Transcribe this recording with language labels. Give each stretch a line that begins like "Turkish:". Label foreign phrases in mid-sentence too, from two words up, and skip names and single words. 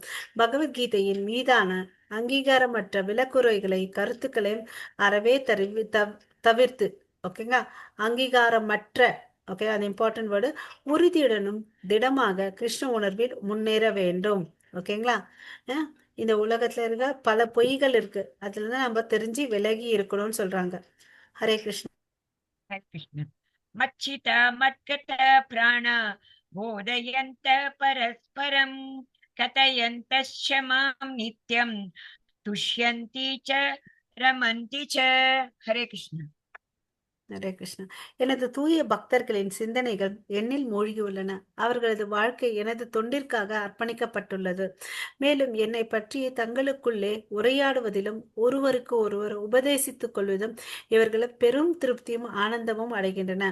Tamil: பகவத்கீதையின் மீதான அங்கீகாரமற்ற விலக்குறைகளை கருத்துக்களையும் அறவே தவிர்த்து, ஓகேங்களா, அங்கீகாரமற்ற, ஓகே, அது
English: important word,
Tamil: உறுதியுடனும் திடமாக கிருஷ்ண உணர்வில் முன்னேற வேண்டும். ஓகேங்களா? இந்த உலகத்துல இருக்க பல பொய்கள் இருக்கு, அதுல இருந்து நம்ம தெரிஞ்சு விலகி இருக்கணும்னு சொல்றாங்க. ஹரே கிருஷ்ணா.
Sanskrit: हरे कृष्ण। मच्चिता मद्गत प्राण बोधयन्त परस्परं कथयन्तश्च मां नित्यं तुष्यन्ति च रमन्ति च। हरे कृष्ण।
Tamil: ஹரே கிருஷ்ணா. எனது தூய பக்தர்களின் சிந்தனைகள் என்னில் மூழ்கியுள்ளன. அவர்களது வாழ்க்கை எனது தொண்டிற்காக அர்ப்பணிக்கப்பட்டுள்ளது. மேலும் என்னை பற்றிய தங்களுக்குள்ளே உரையாடுவதிலும் ஒருவருக்கு ஒருவர் உபதேசித்துக் கொள்வதும் இவர்களை பெரும் திருப்தியும் ஆனந்தமும் அடைகின்றன.